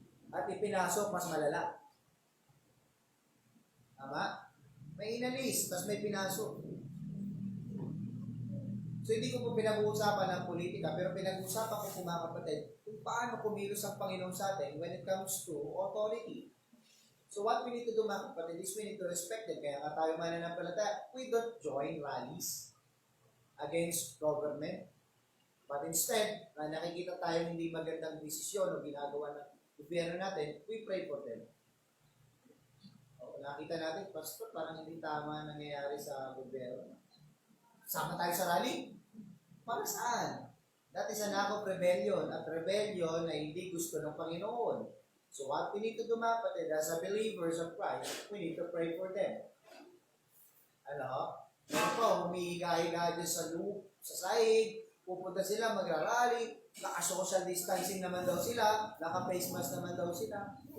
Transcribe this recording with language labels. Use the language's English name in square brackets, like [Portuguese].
[Filipino] At ipinasok mas malala. Tama? May inalis, tapos may pinasok. So hindi ko po pinag-uusapan ng politika, pero pinag-uusapan ko po mga kapatid kung paano kumilos ang Panginoon sa atin [English] when it comes to authority. So what we need to do [Filipino] mga kapatid [English] is we need to respect them. [Filipino] Kaya nga tayo mananampalataya, [English] we don't join rallies against government. But instead, [Filipino] na nakikita tayo hindi magandang desisyon o ginagawa ng gobyerno natin, [English] we pray for them. [Filipino] O, nakita natin, Pastor, parang hindi tama nangyayari sa gobyerno. Sama tayo sa rally? Para saan? [English] That is an act of rebellion. [Filipino] At rebellion ay hindi gusto ng Panginoon. [English] So what we need to do, [Filipino] mga kapatid, [English] as a believers of Christ, we need to pray for them. [Filipino] Ano? Meron po, humihiga-higa dyan sa loop, sa sahig, pupunta sila, magrarally, naka-social distancing naman daw sila, naka-face mask naman daw sila.